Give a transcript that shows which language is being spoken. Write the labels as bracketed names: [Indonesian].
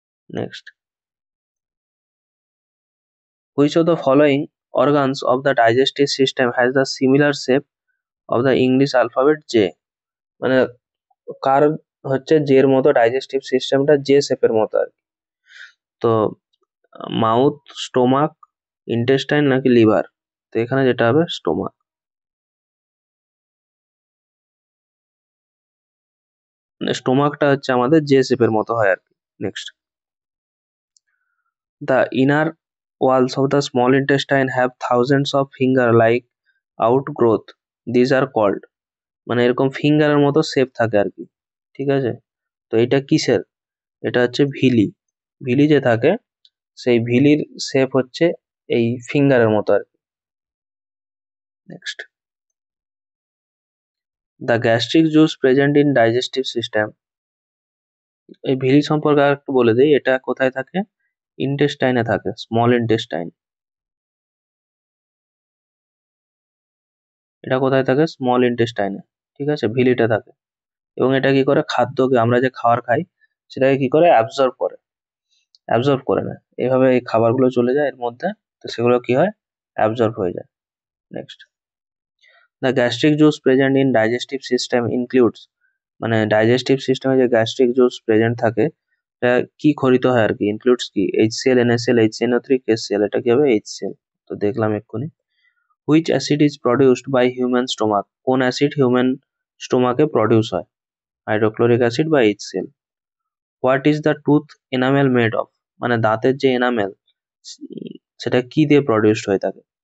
[English] next, which of the following organs of the digestive system has the similar shape of the English alphabet J, [Bangla] মানে কার হচ্ছে জের মতো digestive সিস্টেমটা J শেপের মতো আর কি? তো মাউথ, স্টোমাক, ইন্টেস্টাইন নাকি লিভার? তো এখানে যেটা হবে স্টোমাক। মানে স্টোমাকটা হচ্ছে আমাদের জে শেপের মতো হয় আর কি। [English] next, the inner walls of the small intestine have thousands of finger like outgrowth, these are called, [Bangla] মানে এরকম ফিঙ্গারের মতো শেপ থাকে আর কি, ঠিক আছে? তো এটা কিসের? এটা হচ্ছে ভিলি। ভিলি যে থাকে সেই ভিলির শেপ হচ্ছে এই ফিঙ্গারের মতো আর কি। [English] next, the gastric juice present in digestive system, [Bangla] এই ভিলি সম্পর্কে আর একটু বলে দিই, এটা কোথায় থাকে? ইন্টেস্টাইনে থাকে, স্মল ইন্টেস্টাইন। এটা কোথায় থাকে? স্মল ইন্টেস্টাইনে, ঠিক আছে, ভিলিটা থাকে। এবং এটা কি করে? খাদ্যকে, আমরা যে খাবার খাই সেটাকে কি করে? অ্যাবজর্ব করে নেয়। এইভাবে এই খাবারগুলো চলে যায় এর মধ্যে, তো সেগুলো কি হয়? অ্যাবজর্ব হয়ে যায়। [English] next, the gastric juice present in digestive system includes, [Bangla] মানে ডাইজেস্টিভ সিস্টেমে যে গ্যাস্ট্রিক জুস প্রেজেন্ট থাকে এটা কি খরিত হয় আর কি? ইনক্লুডস কি? HCl, NaCl, HNO3, KCl, এটা কি হবে? HCl। তো দেখলাম এক্ষুনি। [English] which acid is produced by human stomach, [Bangla] কোন অ্যাসিড হিউম্যান স্টোমাকে প্রডিউস হয়? হাইড্রোক্লোরিক অ্যাসিড বা HCl। [English] what is the tooth enamel made of, [Bangla] মানে দাঁতের যে এনামেল সেটা কি দিয়ে প্রডিউসড হয়ে থাকে?